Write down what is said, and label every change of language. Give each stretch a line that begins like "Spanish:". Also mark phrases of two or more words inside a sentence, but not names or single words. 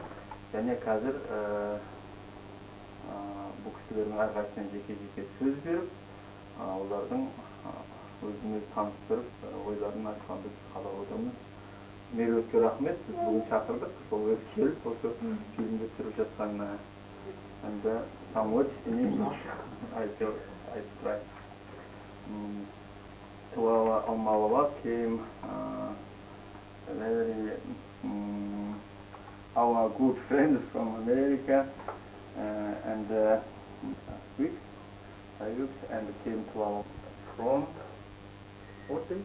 Kazakh: Және қазір бұл кісілердің әрқайсысына жеке-жеке сөз беріп, олардың өзіміз таныстырып, ойларын айтқан біз қалап отырмыз. Меруертке рахмет, біз бүгін шақырдық, сол өз келіп, осы фильмді түсіріп жатқанына.
English: And some words in English, I try. To our work came our good friends from America and weeks and came to our from what day?